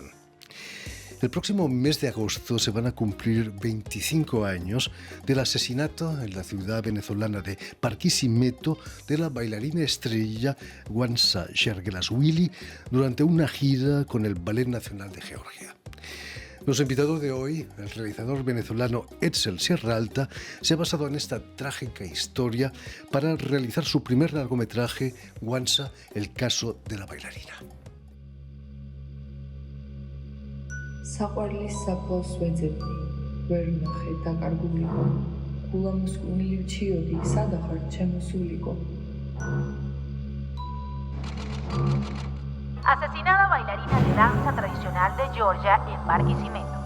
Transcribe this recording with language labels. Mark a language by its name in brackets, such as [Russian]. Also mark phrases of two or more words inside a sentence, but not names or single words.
[Spanish] El próximo mes de agosto se van a cumplir 25 años del asesinato en la ciudad venezolana de Barquisimeto de la bailarina estrella Wansa Shergelaswili durante una gira con el Ballet Nacional de Georgia. Nuestro invitado de hoy, el realizador venezolano Etzel Sierra Alta, se ha basado en esta trágica historia para realizar su primer largometraje, Wansa, el caso de la bailarina. [Georgian] საყვარლის საფლავს ვეძებდი, ვერ ვნახე დაკარგულიყო, გულამოსკვნილი რჩიოდი, სადახარ ჩემო სულიკო. [Spanish] Asesinada bailarina de danza tradicional de Georgia en Barquisimeto.